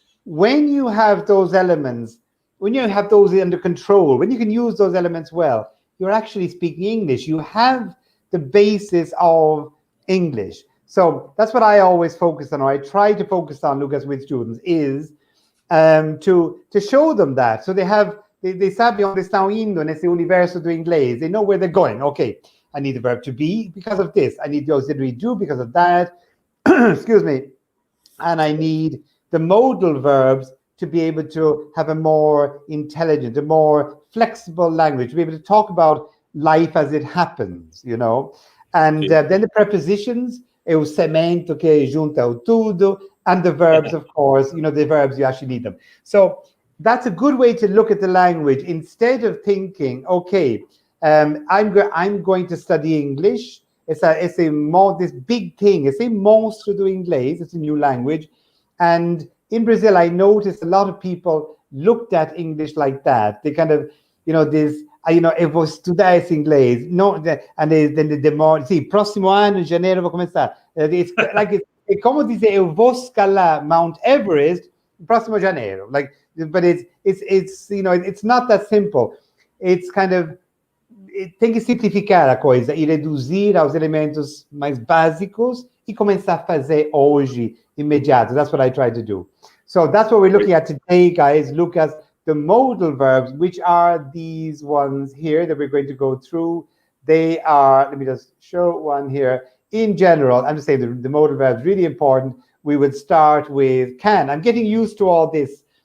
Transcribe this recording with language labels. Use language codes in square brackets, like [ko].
[en] When you have those elements, when you have those under control, when you can use those elements well, you're actually speaking English. You have the basis of English. So that's what I always focus on, or I try to focus on, Lucas, with students, is to show them that. So they [pt] sabem onde estão indo nesse universo do inglês. [en] They know where they're going. Okay, I need the verb to be because of this. I need the auxiliary do because of that. Excuse me. And I need the modal verbs to be able to have a more intelligent, a more flexible language, to be able to talk about life as it happens, And then the prepositions, [pt] é o cemento que junta o tudo, [en] and the verbs, of course, the verbs, you actually need them. So that's a good way to look at the language, instead of thinking, okay, I'm going to study English. It's this big thing. It's a [pt] monstro do inglês. [en] It's a new language. And in Brazil, I noticed a lot of people looked at English like that. They kind of, this, [pt] eu vou estudar esse inglês. No, and then demora. Sim, próximo ano, janeiro, vou começar. [en] It's like, it's [pt] como dizer, eu vou escalar Mount Everest próximo janeiro. [en] Like, but it's it's not that simple. It's kind of, [pt] tem que simplificar a coisa e reduzir aos elementos mais básicos e começar a fazer hoje, imediato. [en] That's what I try to do. So that's what we're looking at today, guys. Look at the modal verbs, which are these ones here that we're going to go through. They are, let me just show one here. In general, I'm just saying the modal verbs, really important. We would start with can. I'm getting used to all this.